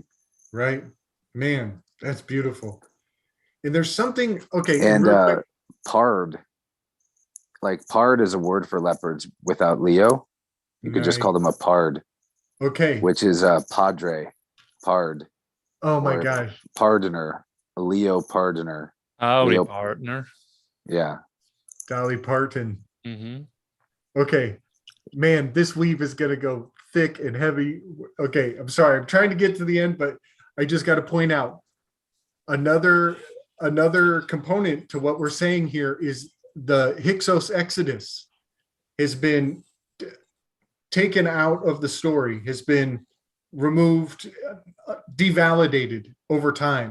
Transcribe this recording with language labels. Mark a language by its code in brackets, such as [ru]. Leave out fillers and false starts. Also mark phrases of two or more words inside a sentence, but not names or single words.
[en] Right. Man, that's beautiful. And there's something, okay. And pard. Like pard is a word for leopards without Leo. You could just call them a pard. Okay. Which is padre, pard. Oh my gosh. Pardoner, a Leo pardoner. Leo partner. Yeah. Dolly Parton. Mm-hmm. Okay. Man, this weave is going to go thick and heavy. Okay. I'm sorry. I'm trying to get to the end, but I just got to point out another component to what we're saying here is the Hyksos Exodus has been taken out of the story, has been removed, devalidated over time.